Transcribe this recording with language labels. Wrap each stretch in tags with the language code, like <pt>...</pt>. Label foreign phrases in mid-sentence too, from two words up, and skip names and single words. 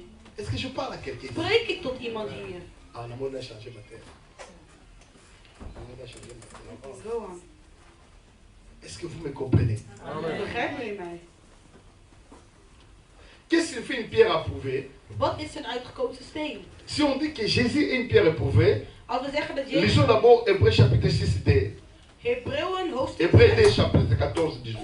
<fr>Est-ce que je parle à quelqu'un?</fr> <nl>Spreek ik tot iemand hier?</nl> <fr>Ah, le monde a changé ma terre. Le monde a changé ma terre.</fr> <en>Go on.</en> <fr>Est-ce que vous me comprenez?</fr> <nl>Begrijpen jullie mij?</nl> <fr>Qu'est-ce qui fait une pierre approuvée?</fr> <nl>Wat is een uitgekozen steen?</nl> <fr>Si on dit que Jésus est une pierre éprouvée,</fr> <nl>Als we zeggen dat</nl> <fr>lisons</fr> <nl>Jezus...</nl> <fr>d'abord Hébreux chapitre 6d.</fr> <nl>Hebreeën hoofdstuk</nl> <fr>Hébreux 2 6. chapitre 14, 18.</fr>